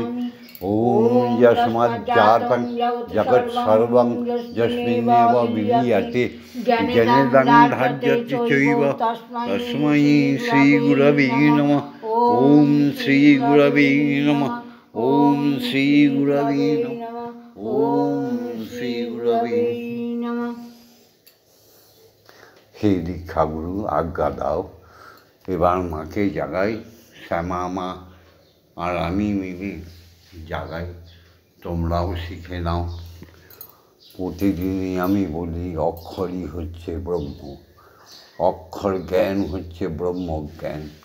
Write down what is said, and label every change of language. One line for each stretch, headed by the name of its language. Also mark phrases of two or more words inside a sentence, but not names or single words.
Sanskrit: ওম যস্মাজ্জাতং জগৎসর্বং যস্মিন্নেব বিলীয়তে জনেদং ধার্যতে চৈব তস্मै শ্রীগুরবে নমঃ। ওম শ্রীগুরবে নমঃ। ওম শ্রীগুরবে নমঃ। ওম শ্রীগুরবে নমঃ।
Bangla: হে দীক্ষাগুরু, আজ্ঞা দাও, এবার মাকে জাগাই। শ্যামা মা আর আমি মিলে জাগাই, তোমরাও শিখে নাও। প্রতিদিনই আমি বলি অক্ষরই হচ্ছে ব্রহ্ম, অক্ষর জ্ঞান হচ্ছে ব্রহ্মজ্ঞান।